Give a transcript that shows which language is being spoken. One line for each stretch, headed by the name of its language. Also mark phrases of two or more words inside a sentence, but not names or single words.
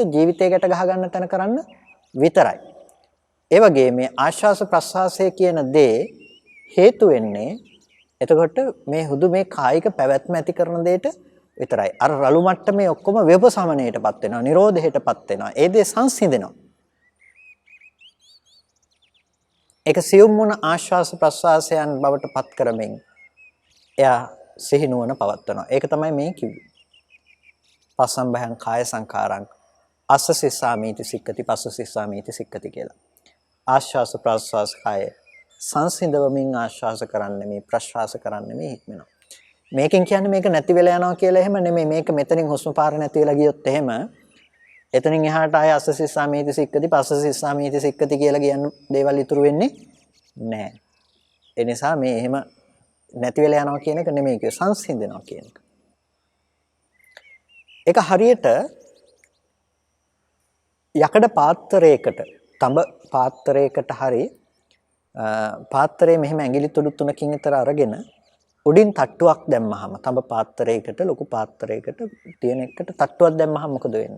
Sinhala: ජීවිතය ගැට ගහ ගන්න තැන කරන්න විතරයි. ඒ වගේ මේ ආශ්වාස ප්‍රශ්වාසය කියන දේ හේතු වෙන්නේ එතකොට මේ හුදු මේ කායික පැවැත්ම ඇති කරන දෙයට විතරයි. අර රළු මට්ටමේ ඔක්කොම ව්‍යපසමණයටපත් වෙනවා, නිරෝධයටපත් වෙනවා. ඒ දේ සංසිඳෙනවා. ඒක සියුම් වුණ ආශ්වාස ප්‍රශ්වාසයන් බවට පත් කරමින් එයා සිහි නුවණ පවත්වනවා. ඒක තමයි මේ කිව්වේ.
Pali: පස්සම්භයං කාය සංඛාරං අස්ස සිස්සාමීති සික්කති පස්ස සිස්සාමීති සික්කති කියලා.
Sinhala: ආශ්වාස ප්‍රශ්වාස කාය සංසිඳවමින් ආශ්වාස කරන්නේ මේ ප්‍රශ්වාස කරන්නේ මේ හික්මනවා. මේකෙන් කියන්නේ මේක නැති වෙලා යනවා කියලා එහෙම නෙමෙයි. මේක මෙතනින් හුස්ම පාර නැති වෙලා ගියොත් එහෙම එතනින් එහාට ආය
Pali: අස්ස සිස්සාමීති සික්කති පස්ස සිස්සාමීති සික්කති
Sinhala: කියලා කියන දේවල් ඉතුරු වෙන්නේ නැහැ. ඒ නිසා මේ එහෙම නැති වෙලා යනවා කියන එක නෙමෙයි කිය සංසිඳනවා කියන එක. ඒක හරියට යකඩ පාත්‍රයකට, තඹ පාත්‍රයකට හරි පාත්‍රයේ මෙහෙම ඇඟිලි තුඩු 3කින් විතර අරගෙන උඩින් තට්ටුවක් දැම්මහම තඹ පාත්‍රයකට ලොකු පාත්‍රයකට තියෙන එකට තට්ටුවක් දැම්මහම මොකද වෙන්නේ?